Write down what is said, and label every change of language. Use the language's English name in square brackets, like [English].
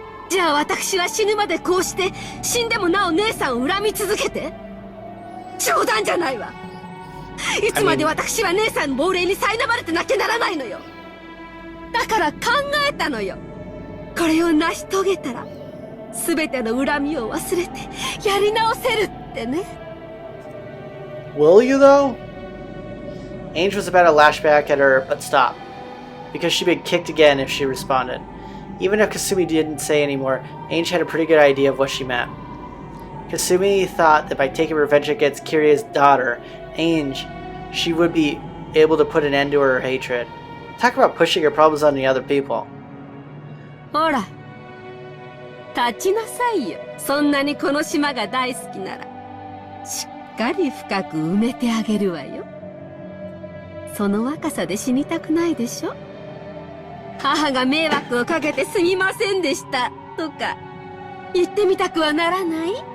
[Japanese] じゃあ私は死ぬまでこうして、死んでもなお姉さんを恨み続けて。冗談じゃないわ。いつまで私は姉さんの亡霊に苛まれてなきゃならないのよ。だから考えたのよ。これを成し遂げたら、すべての恨みを忘れて、やり直せるってね。 [English] Will you though? Ange was about to lash back at her, but stopped, because she'd been kicked again if she responded. Even if Kasumi didn't say anymore, Ange had a pretty good idea of what she meant. Kasumi thought that by taking revenge against Kiria's daughter, Ange, she would be able to put an end to her hatred. Talk about pushing her problems on the other people. [Japanese] ほら、立ちなさいよ。そんなにこの島が大好きなら、しっかり深く埋めてあげるわよ。その若さで死にたくないでしょ？母が迷惑をかけてすみませんでしたとか言ってみたくはならない？